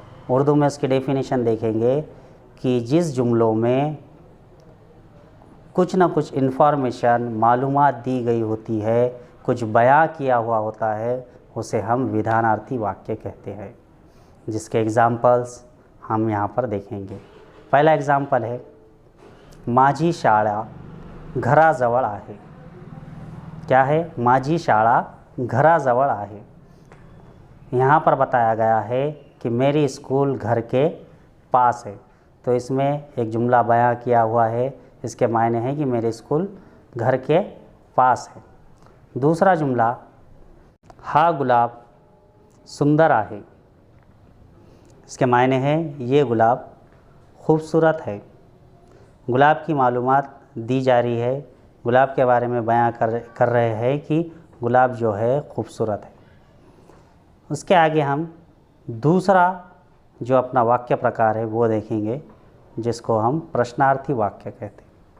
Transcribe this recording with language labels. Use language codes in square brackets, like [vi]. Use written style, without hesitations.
[hi] उर्दू में उसकी डेफिनेशन देखेंगे कि जिस जुमलों में कुछ ना कुछ इन्फॉर्मेशन, मालूमात दी गई होती है, कुछ बयां किया हुआ होता है, उसे हम विधानार्थी वाक्य कहते हैं, जिसके एग्ज़ाम्पल्स हम यहाँ पर देखेंगे। पहला एग्ज़ाम्पल है, [mr] माझी शाळा घराजवळ आहे। [hi] क्या है? [mr] माझी शाळा घराजवळ आहे। [hi] यहाँ पर बताया गया है कि मेरी स्कूल घर के पास है। तो इसमें एक जुमला बयां किया हुआ है, इसके मायने हैं कि मेरी स्कूल घर के पास है। दूसरा जुमला, [mr] हा गुलाब सुंदर आहे। [hi] इसके मायने हैं ये गुलाब खूबसूरत है। गुलाब की मालूमात दी जा रही है, गुलाब के बारे में बयां कर रहे हैं कि गुलाब जो है खूबसूरत है। उसके आगे हम दूसरा जो अपना वाक्य प्रकार है वो देखेंगे, जिसको हम प्रश्नार्थी वाक्य कहते हैं।